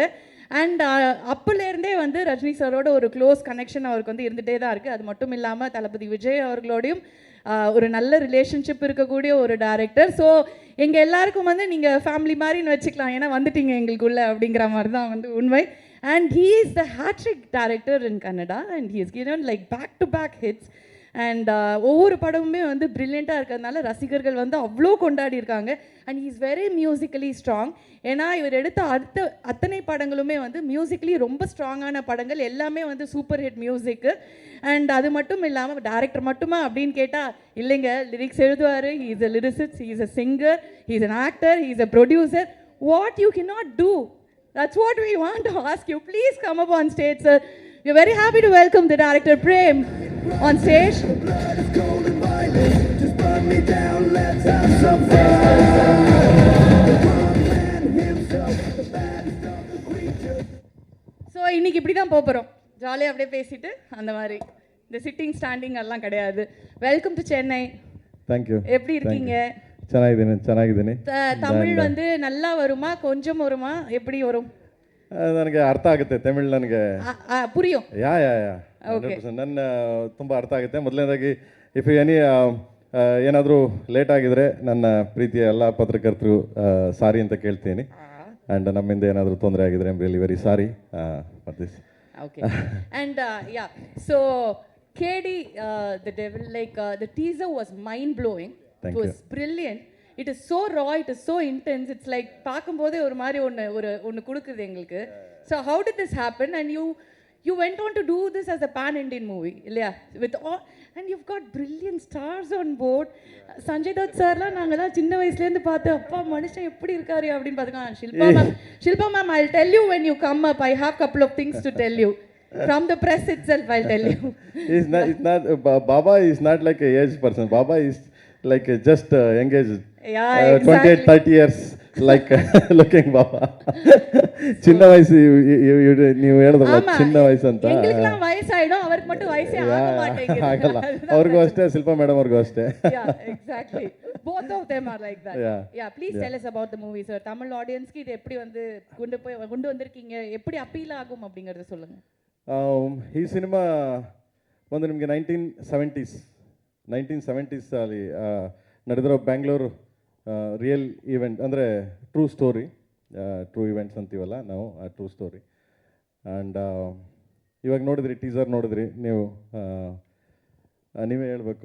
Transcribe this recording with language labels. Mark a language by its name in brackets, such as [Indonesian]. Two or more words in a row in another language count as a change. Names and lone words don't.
[Tamil] அண்ட் அப்போலேருந்தே வந்து ரஜினி சாரோட ஒரு [English] close connection [Tamil] அவருக்கு வந்து இருந்துகிட்டே தான் இருக்குது. அது மட்டும் இல்லாமல் தளபதி விஜய் அவர்களோடையும் ஒரு நல்ல ரிலேஷன்ஷிப் இருக்கக்கூடிய ஒரு டைரக்டர். ஸோ எங்கள் எல்லாருக்கும் வந்து நீங்கள் ஃபேமிலி மாதிரின்னு வச்சுக்கலாம், ஏன்னா வந்துட்டீங்க எங்களுக்குள்ள அப்படிங்கிற மாதிரி தான் வந்து உண்மை. [English] And he is the hat-trick director in Kannada and he is given like back to back hits. [Tamil] அண்ட் ஒவ்வொரு படமுமே வந்து ப்ரில்லியண்ட்டாக இருக்கிறதுனால ரசிகர்கள் வந்து அவ்வளோ கொண்டாடி இருக்காங்க. [English] And he is very musically strong. [Tamil] ஏன்னா இவர் எடுத்த அத்தனை படங்களுமே வந்து மியூசிக்கலி ரொம்ப ஸ்ட்ராங்கான படங்கள், எல்லாமே வந்து [English] super hit [Tamil] மியூசிக்கு. அண்ட் அது மட்டும் இல்லாமல் டேரக்டர் மட்டுமா அப்படின்னு கேட்டால் இல்லைங்க, லிரிக்ஸ் எழுதுவார், [English] He is a lyricist, he is a singer, he is an actor, he is a producer. What you cannot do, that's what we want to ask you. Please come up on stage, sir. We are very happy to welcome the director Prem on stage. [Tamil] ஸோ இன்னைக்கு இப்படி தான் போகிறோம், ஜாலியாக அப்படியே பேசிட்டு அந்த மாதிரி. இந்த [English] sitting standing [Tamil] எல்லாம் கிடையாது. [English] Welcome to Chennai. தேங்க்யூ. [Tamil] எப்படி இருக்கீங்க? [Kannada] ಚೆನ್ನಾಗಿದ್ದೀನಿ. [Tamil] ತಮಿಳ್ வந்து நல்லா வருமா, கொஞ்சம் வருமா, எப்படி வரும்? [Kannada] ನನಗೆ ಅರ್ಥ ಆಗುತ್ತೆ ತಮಿಳ್, ನನಗೆ ಪುರಿಯೋ. ಯಾ 100% ನನ್ನ ತುಂಬ ಅರ್ಥ ಆಗುತ್ತೆ. ಮೊದಲನೇದಾಗಿ [English] if any [Kannada] ಏನಾದರೂ ಲೇಟ್ ಆಗಿದ್ರೆ ನನ್ನ ಪ್ರೀತಿಯ ಎಲ್ಲ ಪತ್ರಕರ್ತರು ಸಾರಿ ಅಂತ ಕೇಳ್ತೀನಿ. ಆ್ಯಂಡ್ ನಮ್ಮಿಂದ ಏನಾದರೂ ತೊಂದರೆ ಆಗಿದ್ರೆ [English] I am really very sorry for this. Okay. And yeah, so KD, the devil, like the teaser was mind blowing. It was brilliant. It is so raw, it is so intense. It's like [Tamil] பார்க்கும்போதே ஒரு மாதிரி ஒன்று கொடுக்குது எங்களுக்கு. [English] So how did this happen? And you went on to do this as a pan-Indian movie, இல்லையா? With all, and you've got brilliant stars on board. [Tamil] சஞ்சய் தத் சார்லாம் நாங்கள் தான் சின்ன வயசுலேருந்து பார்த்து அப்பா மனுஷன் எப்படி இருக்காரு அப்படின்னு பார்த்துக்கலாம். ஷில்பா மேம், [English] I'll tell you when you come up. I have couple of things to tell you. From the press itself, I'll tell you. It's not Baba is not like a aged person. Baba is like just engaged. Yeah, exactly. 28-30 years like looking Baba. [Kannada] ಚಿನ್ನ ವಯಸ್ಸು ನೀವು ಹೇಳಿದ್ರಲ್ಲ, ಚಿನ್ನ ವಯಸ್ಸು ಅಂತ. [Tamil] எங்களுக்குலாம் வயசாயிடும், அவருக்கு மட்டும் வயசே ஆக மாட்டேங்குது. [Kannada] ಆಗಲ್ಲ, ಅವ್ರಿಗೂ ಅಷ್ಟೇ, ಶಿಲ್ಪಾ ಮೇಡಮ್ ಅವ್ರಿಗೂ ಅಷ್ಟೇ. [English] Yeah, exactly. Both of them are like that. Yeah, please tell us about the movie, sir. [Tamil] தமிழ் ஆடியன்ஸ்க்கு இது எப்படி வந்து கொண்டு வந்திருக்கீங்க, எப்படி அப்பீல் ஆகும் அப்படிங்கறத சொல்லுங்க. [Kannada] ಈ ಸಿನಿಮಾ ಬಂದು ನಿಮಗೆ 1970s ಅಲ್ಲಿ ನಡೆದಿರೋ ಬ್ಯಾಂಗ್ಳೂರು [English] real event, [Kannada] ಅಂದರೆ [English] true story, true events [Kannada] ಅಂತೀವಲ್ಲ ನಾವು, [English] true story. [Kannada] ಆ್ಯಂಡ್ ಇವಾಗ ನೋಡಿದ್ರಿ, ಟೀಸರ್ ನೋಡಿದ್ರಿ ನೀವು, ನೀವೇ ಹೇಳಬೇಕು.